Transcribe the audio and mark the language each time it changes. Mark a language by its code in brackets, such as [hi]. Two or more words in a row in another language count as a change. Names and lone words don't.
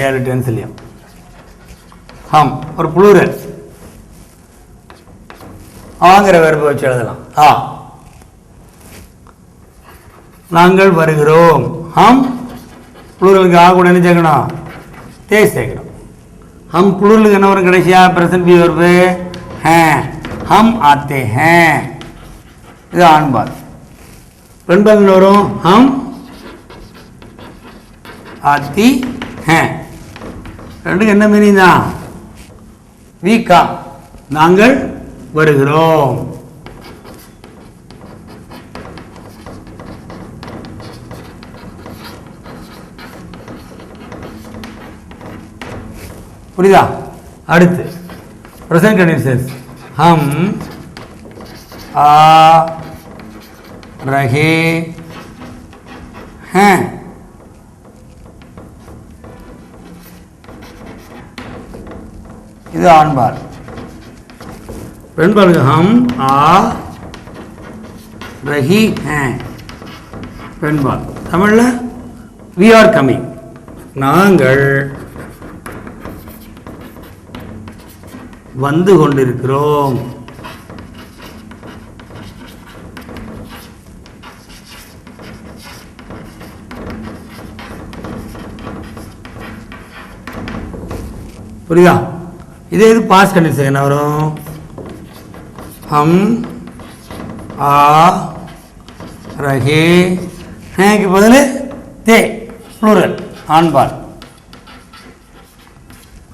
[ta] 7 டென்ஸ்லையும் ஹம் ஒரு ப்ளூரல். ஆங்கிற வெர்பை வச்சு எழுதலாம். ஆ, நாங்கள் வருகிறோம். ஹம் ப்ளூரலுக்கு ஆ கூட என்ன சேர்க்கணும்? தே சேர்க்கணும். [hi] हम प्लूरल [ta] என்ன வரும்? கடைசியா [en] present be verb [hi] हैं, हम आते हैं. [ta] இது ஆண்பால். பெண்பால் என்ன வரும்? [hi] हम आती हैं. [ta] ரெண்டுக்கு என்ன மீனிங் தான்? [en] we come, [ta] நாங்கள் வருகிறோம். புரியுதா? [hi] அடுத்து [en] present conditions. [hi] हम आ रहे हैं. [ta] இது ஆண்பால். [hi] பெண்பால் हम आ रही हैं. [ta] பெண்பால். தமிழ்ல [en] we are coming, [ta] நாங்கள் வந்து கொண்டிருக்கிறோம். புரியுதா? இதே இது [en] past condition [ta] என்ன வரும்? [hi] हम आ रहे हैं के [ta] பதில் தே ப்ளூரல் ஆண்பால்.